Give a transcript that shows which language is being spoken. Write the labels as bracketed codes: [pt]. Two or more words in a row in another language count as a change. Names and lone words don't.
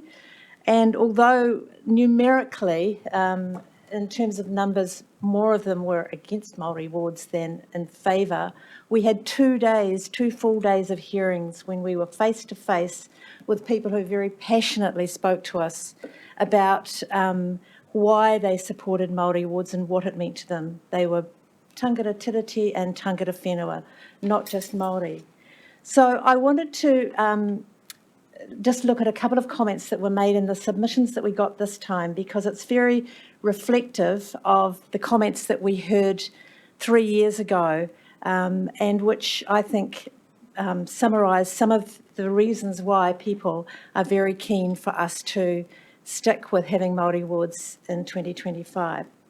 [en] And although numerically, in terms of numbers, more of them were against Māori wards than in favour, we had 2 full days of hearings when we were face to face with people who very passionately spoke to us about why they supported Māori wards and what it meant to them. They were [mi] tangata tiriti and tangata whenua, [en] not just Māori. So I wanted to just look at a couple of comments that were made in the submissions that we got this time, because it's very reflective of the comments that we heard 3 years ago, and which I think summarise some of the reasons why people are very keen for us to stick with having Māori wards in 2025.